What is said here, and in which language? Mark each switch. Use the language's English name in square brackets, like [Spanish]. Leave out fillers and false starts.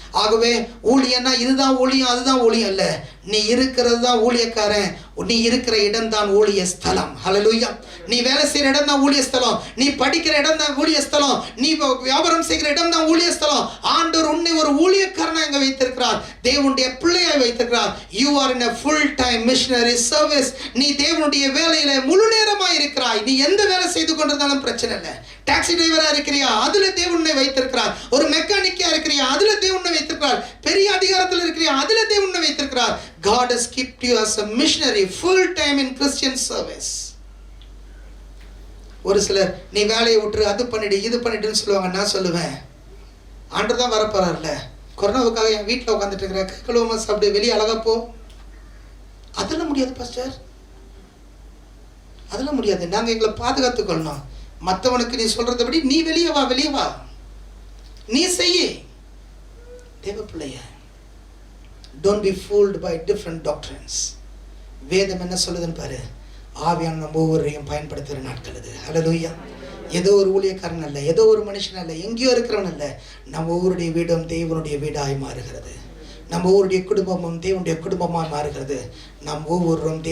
[Tamil] ஆகவே ஊழியன்னா இதுதான் ஊழியம், அதுதான் ஊழியம் அல்ல. நீ இருக்கிறது தான் ஊழியக்காரன், நீ இருக்கிற இடம் தான் ஊழிய ஸ்தலம். ஹல்லேலூயா. நீ வேலை செய்கிற இடம் தான் ஊழிய ஸ்தலம், நீ படிக்கிற இடம் தான் ஊழிய ஸ்தலம், நீ வியாபாரம் செய்கிற இடம் தான் ஊழிய ஸ்தலம். ஆண்டவர் உன்னை ஒரு ஊழியக்காரனாக இங்கே வைத்திருக்கிறார், தேவனுடைய பிள்ளையாய் வைத்திருக்கிறார். [English] You are in a full time missionary service. [Tamil] நீ தேவனுடைய வேலையில முழு நேரமாக இருக்கிறாய். நீ எந்த வேலை செய்து கொண்டிருந்தாலும் பிரச்சனை இல்லை. டாக்ஸி டிரைவரா இருக்கிறியா, அதுல தேவனை வைத்திருக்கிறார். ஒரு மெக்கானிக்கா இருக்கிறியா, அதுல தேவனை வைத்திருக்கிறார். பெரிய அதிகாரத்தில் இருக்கிறியா, அதுல தேவனை வைத்திருக்கிறார். [English] God has kept you as a missionary full time in Christian service. [Tamil] ஒரு சிலர் நீ வேலையை விட்டுரு, அது பண்ணிடு, இது பண்ணிடுன்னு சொல்லுவாங்க. நான் சொல்லுவேன், ஆண்டு தான் வரப்போறாருல, கொரோனாவுக்காக என் வீட்டில் உட்காந்துட்டு இருக்கிற கை கழுவமா சாப்பிட்டு வெளியே அழகா போ. அதெல்லாம் முடியாது பாஸ்டர், அதெல்லாம் முடியாது. நாங்கள் எங்களை பாதுகாத்துக் கொள்ளணும். மற்றவனுக்கு நீ சொல்றதை படி நீ வெளியே வா, வெளியே வா, நீ செய்ய. தேவ பிள்ளைய, [English] don't be fooled by different doctrines. [Tamil] வேதம் என்ன சொல்லுதுன்னு பாரு. ஆவியான நம்ம ஒவ்வொருவரையும் பயன்படுத்துகிற நாட்கள் இது. ஹல்லேலூயா. ஏதோ ஒரு ஊழியக்காரன் அல்ல, ஏதோ ஒரு மனுஷன் அல்ல, எங்கேயோ இருக்கிறவன் அல்ல. நம்ம ஒவ்வொருடைய வீடும் தேவனுடைய வீடாய் மாறுகிறது. நம்ம ஒவ்வொருடைய குடும்பமும் தேவனுடைய குடும்பமாக மாறுகிறது. நாம் ஒவ்வொருவரும் தேவனுக்கு சாட்சிகளாக மாறுகிறோம். கண்களை போடுவோம், தலைகளை தாழ்த்துவோம்.